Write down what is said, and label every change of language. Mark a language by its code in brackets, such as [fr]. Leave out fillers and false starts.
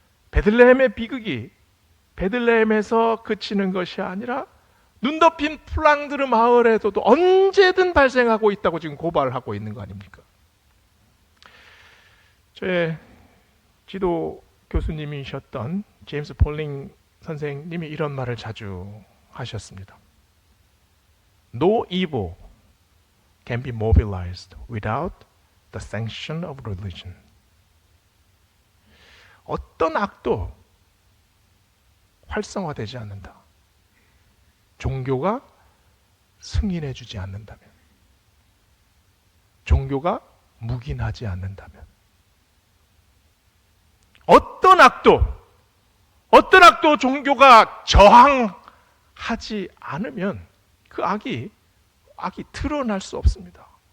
[ko] 베들레헴의 비극이 베들레헴에서 그치는 것이 아니라 눈 덮인 플랑드르 마을에서도 언제든 발생하고 있다고 지금 고발하고 있는 거 아닙니까? 저의 지도 교수님이셨던 제임스 폴링 선생님이 이런 말을 자주 하셨습니다. [en] No evil can be mobilized without the sanction of religion. [ko] 어떤 악도 활성화되지 않는다. 종교가 승인해주지 않는다면, 종교가 묵인하지 않는다면, 어떤 악도 종교가 저항하지 않으면 그 악이 드러날 수 없습니다.